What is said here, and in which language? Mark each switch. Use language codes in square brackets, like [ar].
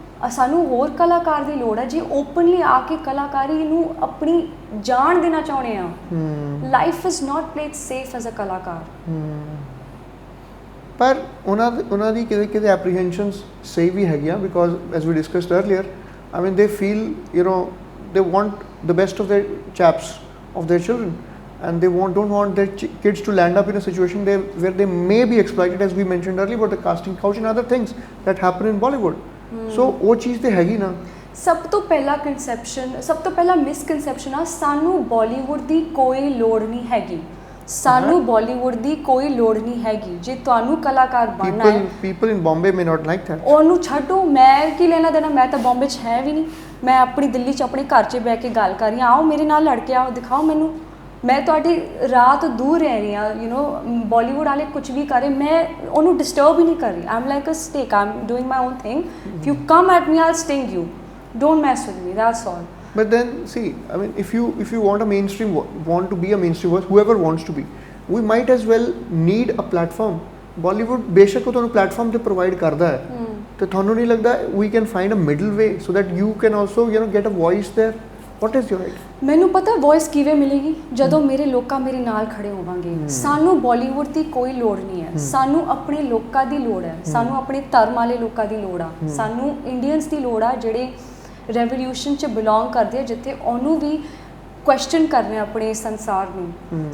[pa] ਸਾਨੂੰ ਹੋਰ ਕਲਾਕਾਰ ਦੀ ਲੋੜ ਹੈ ਜੇ ਓਪਨਲੀ ਆ ਕੇ ਕਲਾਕਾਰੀ ਨੂੰ ਆਪਣੀ ਜਾਣ ਦੇਣਾ ਚਾਹੁੰਦੇ ਆ। [en] Life is not played safe as a ਕਲਾਕਾਰ। [pa] ਪਰ ਉਹਨਾਂ ਦੀ ਕਿਤੇ ਐਪਰੀਹੈਂਸ਼ਨਸ ਸਹੀ ਵੀ ਹੈਗੀਆਂ, [en] Because as we discussed earlier, I mean they feel they want the best of their chaps, of their children, and they don't want their kids to land up in a situation where they may be exploited, as we mentioned earlier about the casting couch and other things that happen in Bollywood. [pa] So ਉਹ ਚੀਜ਼ ਤੇ ਹੈਗੀ ਨਾ। ਸਭ ਤੋਂ ਪਹਿਲਾ misconception ਆ, ਸਾਨੂੰ ਬਾਲੀਵੁੱਡ ਦੀ ਕੋਈ ਲੋੜ ਨਹੀਂ ਹੈਗੀ। ਸਾਨੂੰ ਬਾਲੀਵੁੱਡ ਦੀ ਕੋਈ ਲੋੜ ਨਹੀਂ ਹੈਗੀ। ਜੇ ਤੁਹਾਨੂੰ ਕਲਾਕਾਰ ਬਣਨਾ ਹੈ, [en] people in Bombay may not like that, [pa] ਉਹਨੂੰ ਛੱਡੋ, ਮੈਂ ਕੀ ਲੈਣਾ ਦੇਣਾ, ਮੈਂ ਤਾਂ ਬੰਬੇ 'ਚ ਹੈ ਵੀ ਨਹੀਂ। ਮੈਂ ਆਪਣੀ ਦਿੱਲੀ 'ਚ ਆਪਣੇ ਘਰ 'ਚ ਬਹਿ ਕੇ ਗੱਲ ਕਰ ਰਹੀ ਹਾਂ, ਆਓ ਮੇਰੇ ਨਾਲ ਲੜ ਕੇ ਆਓ, ਦਿਖਾਓ ਮੈਨੂੰ। ਮੈਂ ਤੁਹਾਡੀ ਰਾਤ ਦੂਰ ਰਹਿ ਰਹੀ ਹਾਂ, ਬਾਲੀਵੁੱਡ ਵਾਲੇ ਕੁਝ ਵੀ ਕਰੇ ਮੈਂ ਉਹਨੂੰ ਡਿਸਟਰਬ ਹੀ ਨਹੀਂ ਕਰ ਰਹੀ। [en] I am like a stake, I am doing my own thing. If you come at me, I'll sting you, don't mess with me, that's all. But then see, I mean, if you want to be a mainstream voice, whoever wants to be, we might as well need a platform. [pa] Bollywood ਬੇਸ਼ੱਕ ਤੁਹਾਨੂੰ platform ਤੇ provide ਕਰਦਾ ਹੈ, ਤੇ ਤੁਹਾਨੂੰ ਨਹੀਂ ਲੱਗਦਾ [en] we can find a middle way so that you can also get a voice there? What is your idea? [pa] ਮੈਨੂੰ ਪਤਾ ਵੌਇਸ ਕਿਵੇਂ ਮਿਲੇਗੀ, ਜਦੋਂ ਮੇਰੇ ਲੋਕਾਂ ਮੇਰੇ ਨਾਲ ਖੜੇ ਹੋਵਾਂਗੇ। ਸਾਨੂੰ ਬਾਲੀਵੁੱਡ ਦੀ ਕੋਈ ਲੋੜ ਨਹੀਂ ਹੈ, ਸਾਨੂੰ ਆਪਣੇ ਲੋਕਾਂ ਦੀ ਲੋੜ ਹੈ, ਸਾਨੂੰ ਆਪਣੇ ਧਰਮ ਵਾਲੇ ਲੋਕਾਂ ਦੀ ਲੋੜ ਆ, ਸਾਨੂੰ ਇੰਡੀਅਨਸ ਦੀ ਲੋੜ ਆ ਜਿਹੜੇ ਰੈਵੋਲਿਊਸ਼ਨ 'ਚ ਬਿਲੋਂਗ ਕਰਦੇ ਆ, ਜਿੱਥੇ ਉਹਨੂੰ ਵੀ ਕੁਐਸਚਨ ਕਰ ਰਹੇ ਆਪਣੇ ਸੰਸਾਰ ਨੂੰ।